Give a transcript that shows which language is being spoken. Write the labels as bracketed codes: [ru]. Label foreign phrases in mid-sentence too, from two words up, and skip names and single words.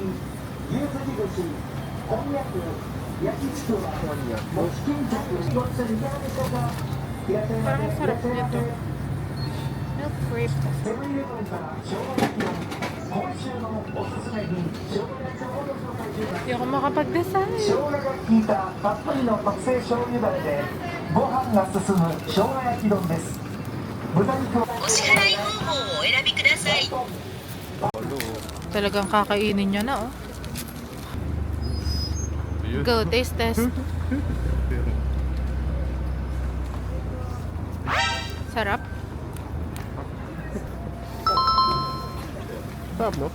[tl] Parang sarap nito. [en] Milk crepe. [tl] Hindi ako makapag-decide. [ja] 生姜が効いたたっぷりの特製醤油ダレでご飯が進む生姜焼き丼です豚肉は [tl] Talagang kakainin niya na, oh. [en] Go, taste test. [tl] Sarap. Sarap, no?